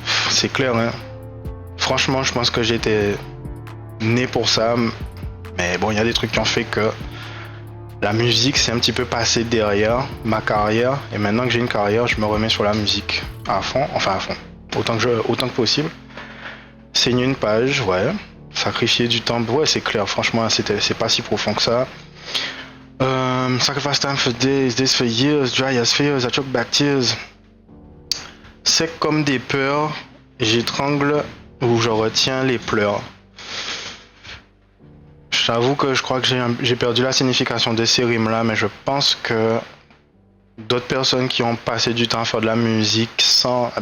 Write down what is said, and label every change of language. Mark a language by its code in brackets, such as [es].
[fr] C'est clair hein. Franchement je pense que j'étais né pour ça, mais bon il y a des trucs qui ont fait que la musique c'est un petit peu passé derrière ma carrière et maintenant que j'ai une carrière je me remets sur la musique à fond, autant que possible. Signer une page, ouais, sacrifier du temps, ouais c'est clair, franchement c'est pas si profond que ça. [en] Sacrifice time for days, days for years, dry as fears, I choke back tears. [fr] C'est comme des peurs, j'étrangle ou je retiens les pleurs. J'avoue que je crois que j'ai perdu la signification de ces rimes-là, mais je pense que d'autres personnes qui ont passé du temps à faire de la musique sans...